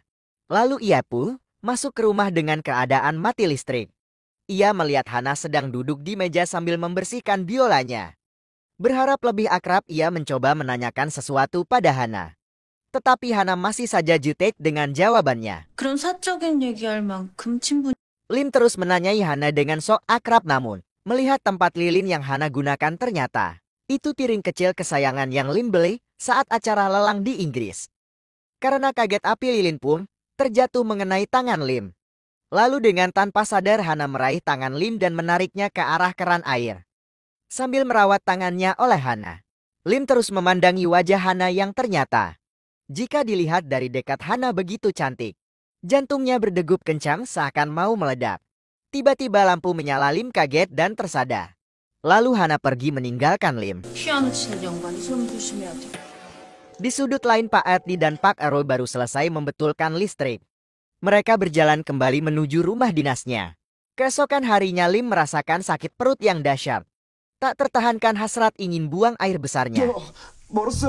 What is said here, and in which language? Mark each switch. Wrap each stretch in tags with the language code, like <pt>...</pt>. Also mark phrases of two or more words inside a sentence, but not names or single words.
<id>Lalu ia pun masuk ke rumah dengan keadaan mati listrik. Ia melihat Hana sedang duduk di meja sambil membersihkan biolanya. Berharap lebih akrab ia mencoba menanyakan sesuatu pada Hana. Tetapi Hana masih saja jutek dengan jawabannya.</id> <ko>그런 사적인 얘기할 만큼 친분.</ko> <id>Lim terus menanyai Hana dengan sok akrab namun Melihat tempat lilin yang Hana gunakan ternyata itu piring kecil kesayangan yang Lim beli saat acara lelang di Inggris. Karena kaget api lilin pun terjatuh mengenai tangan Lim. Lalu dengan tanpa sadar Hana meraih tangan Lim dan menariknya ke arah keran air. Sambil merawat tangannya oleh Hana, Lim terus memandangi wajah Hana yang ternyata jika dilihat dari dekat Hana begitu cantik. Jantungnya berdegup kencang seakan mau meledak. Tiba-tiba lampu menyala, Lim kaget dan tersadar. Lalu Hana pergi meninggalkan Lim.</id> <ko>피아노 치는 양반이 손 조심해야 돼.</ko> <id>Di sudut lain Pak Erti dan Pak Eroy baru selesai membetulkan listrik. Mereka berjalan kembali menuju rumah dinasnya. Keesokan harinya Lim merasakan sakit perut yang dahsyat. Tak tertahankan hasrat ingin buang air besarnya.</id> <ko>멀었어요?</ko>